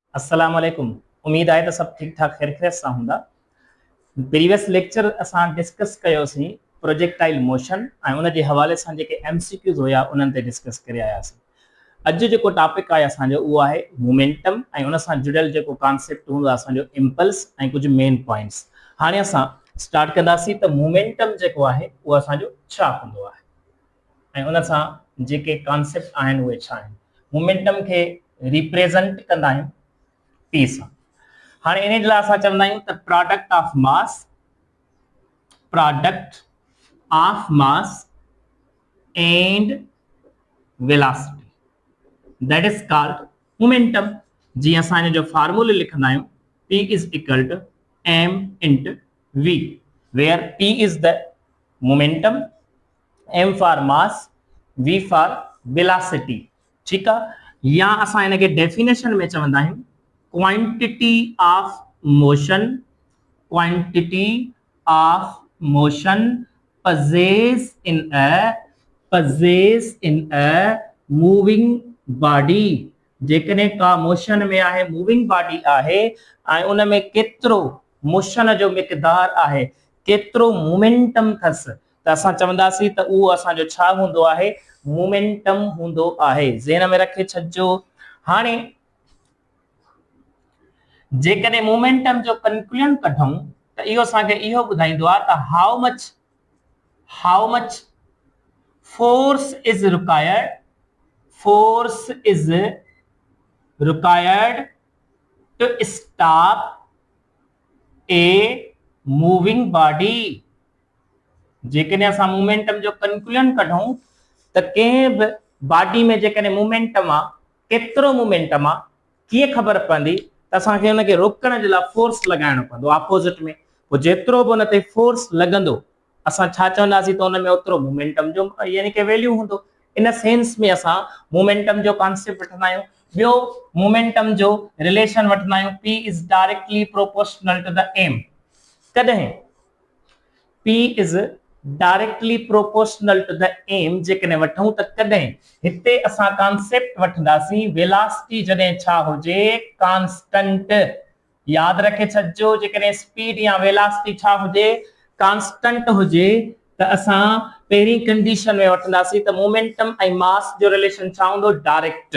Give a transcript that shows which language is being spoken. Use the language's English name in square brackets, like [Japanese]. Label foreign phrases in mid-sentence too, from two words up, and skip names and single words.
[Arabic] السلام عليكم. [Sindhi] उम्मीद आहे त सब ठीक ठाक खैर खैरियत सां हूंदा। [English] previous lecture [Sindhi] असां डिस्कस कयोसीं [English] projectile motion [Sindhi] ऐं उन जे हवाले सां जेके एमसीक्यूज़ हुया उन्हनि ते डिस्कस करे आयासीं। अॼु जेको टॉपिक आहे असांजो उहो आहे मोमेंटम ऐं उन सां जुड़ियल जेको कॉन्सेप्ट हूंदो आहे असांजो इम्पल्स ऐं कुझु [English] main points. [Sindhi] हाणे असां स्टार्ट कंदासीं त मोमेंटम जेको आहे उहो असांजो छा हूंदो आहे ऐं उन सां जेके कॉन्सेप्ट आहिनि उहे छा आहिनि। मोमेंटम खे रिप्रेज़ेंट कंदा आहियूं P सां। हाणे इन जे लाइ असां चवंदा आहियूं त [English] product of mass and velocity that is called momentum. [Sindhi] जी असां जो फार्मूला लिखंदा आहियूं [English] P is equal to m into v where P is the momentum, m for mass, v for velocity। [Hindi] ठीक है। [Sindhi] या असां इनके डेफिनेशन में चवंदा आहियूं [English] quantity of motion possess in a moving body। [Sindhi] जेकने का मोशन में आहे [English] moving body [Sindhi] आहे ऐं उन में केतिरो मोशन जो मिकदार आहे केतिरो मोमेंटम थस त असां चवंदासीं त उहो असांजो छा हूंदो आहे मोमेंटम हूंदो आहे। ज़हन में रखे छॾिजो। हाणे जेकॾहिं मोमेंटम जो कंक्लूजन कढूं त इहो असांखे इहो ॿुधाईंदो आहे त [English] how much force is required to stop a moving body. [Sindhi] जेकॾहिं असां मोमेंटम जो कंक्लूजन कढूं त कंहिं बि बॉडी में जेकॾहिं मोमेंटम आहे केतिरो मोमेंटम आहे कीअं ख़बर पवंदी त असांखे हुनखे रोकण जे लाइ फोर्स लॻाइणो पवंदो ऑपोजिट में। पोइ जेतिरो बि हुन ते फोर्स लॻंदो असां छा चवंदासीं त हुन में ओतिरो मोमेंटम जो यानी कि वैल्यू हूंदो। इन सेंस में असां मोमेंटम जो कॉन्सेप्ट वठंदा आहियूं। ॿियो मोमेंटम जो रिलेशन वठंदा आहियूं [English] P is directly proportional to the m. [Sindhi] कॾहिं [English] P is directly proportional to the m [Sindhi] जेकॾहिं वठूं त कॾहिं हिते असां कॉन्सेप्ट वठंदासीं वेलोसिटी जॾहिं छा हुजे कांस्टेंट। याद रखे छॾिजो जेकॾहिं स्पीड या वेलोसिटी छा हुजे कांस्टेंट हुजे त असां पहिरीं कंडीशन में वठंदासीं त मोमेंटम ऐं मास जो रिलेशन छा हूंदो डायरेक्ट।